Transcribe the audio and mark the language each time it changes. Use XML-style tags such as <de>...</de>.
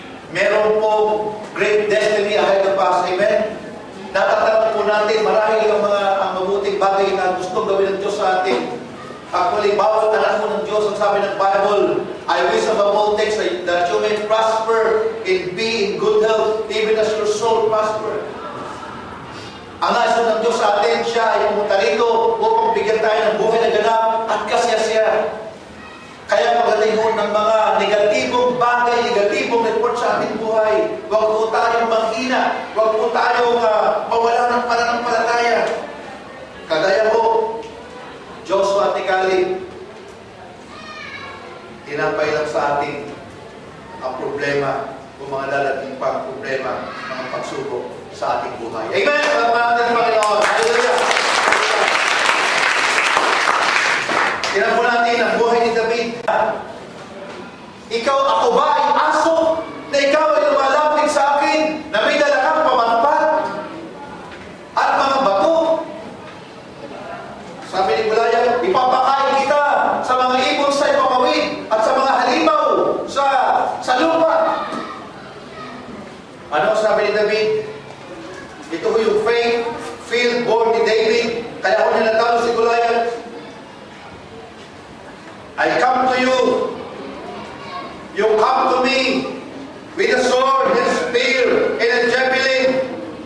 <tl>Meron po</tl> <en>great destiny ahead of us. Amen?</en> <tl>Natatanong po natin, marahil ang mabuting bagay na gustong gawin ng Diyos sa atin.</tl> <en>Actually,</en> <tl>bawat anak mo ng Diyos, ang sabi ng Bible,</tl> <en>I wish above all things that you may prosper and be in good health, even as your soul prosper.</en> <tl>Ang nais ng Diyos sa atin, siya ay pumunta rito upang bigyan tayo ng buhay na ganap at kasiyasiya. Kaya pagdating ho ng mga negatibong bagay, negatibong report sa ating buhay, huwag po tayong manghina, huwag po tayong mawala ng pananampalataya. Kagaya ho, Joshua at Caleb, tinapay lang sa atin ang problema o mga dadating pang problema, mga pagsubok sa ating buhay. Amen! Salamat natin, Panginoon. Hallelujah! Tingnan po natin ang buhay ni David. Ikaw, ako ba ay aso na ikaw ay lumalapit sa akin na may dala kang pamanpat at mga bato? Sabi ni Goliath, ipapakain kita sa mga ibon sa ipapawid at sa mga halimaw sa lupa. Ano sabi ni David? Ito ko yung faith-filled born ni David. Kaya ako niya natalo si Goliath.</tl> <en>I come to you. You come to me with a sword and spear and a javelin.</en>